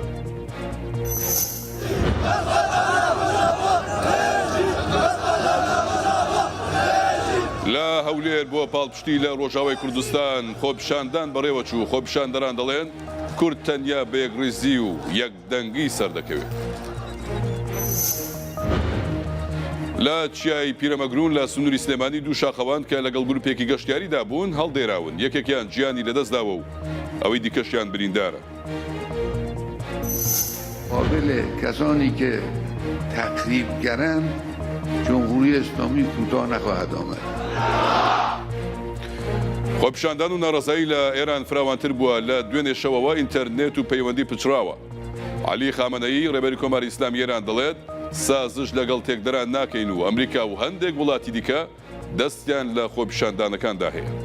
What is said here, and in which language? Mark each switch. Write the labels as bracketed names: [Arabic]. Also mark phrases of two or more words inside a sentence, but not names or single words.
[Central Kurdish] لە هەولێر بۆ پاڵپشتی لە ڕۆژاوای کوردستان خۆپیشاندان بەڕێوە چوو خۆپیشاندەران دەڵێن کورد تەنیا بە یەکڕێزی و یەکدەنگی سەردەکەوێت. لە چیای پیرەمەگرون لە سنووری سلێمانی دوو شاخەوان کە لەگەڵ گروپێکی گەشتیاریدا بوون هەڵدێراون یەکێکیان گیانی لەدەستداوە و ئەوەی دیکەشیان بریندارە. [Persian] قابل کسانی که تخریبگرند جمهوری اسلامی کوتاه نخواهد آمد. [Central Kurdish] خۆپیشاندان و ناڕزایی لە ئێران فراوانتر بووە لە دوێنێ شەوەوە ئینتەرنێت و پەیوەندی پچراوە. عەلی خامەنەیی ڕێبەری کۆماری ئیسلامی ئێران دەڵێت سازش لەگەڵ تێکدەران ناکەین و ئەمریکا و هەندێک وڵاتی دیکە دەستیان لە خۆپیشاندانەکاندا هەیە.